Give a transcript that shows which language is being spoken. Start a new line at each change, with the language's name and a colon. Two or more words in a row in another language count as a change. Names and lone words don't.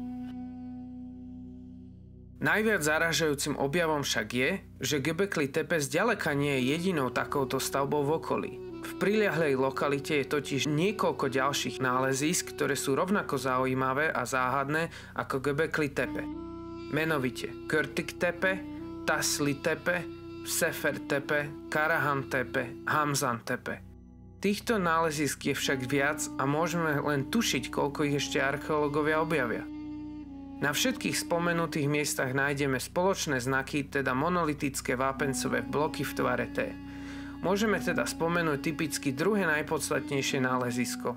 Slovak: Najviac zarážajúcim objavom však je, že Göbekli Tepe zďaleka nie je jedinou takouto stavbou v okolí. V priľahlej lokalite je totiž niekoľko ďalších nálezísk, ktoré sú rovnako zaujímavé a záhadné ako Göbekli Tepe. Menovite Körtik Tepe, Tasli Tepe, Sefer Tepe, Karahan Tepe, Hamzan Tepe. Týchto nálezísk je však viac a môžeme len tušiť, koľko ich ešte archeológovia objavia. Na všetkých spomenutých miestach nájdeme spoločné znaky, teda monolitické vápencové bloky v tvare T. Môžeme teda spomenúť typicky druhé najpodstatnejšie nálezisko.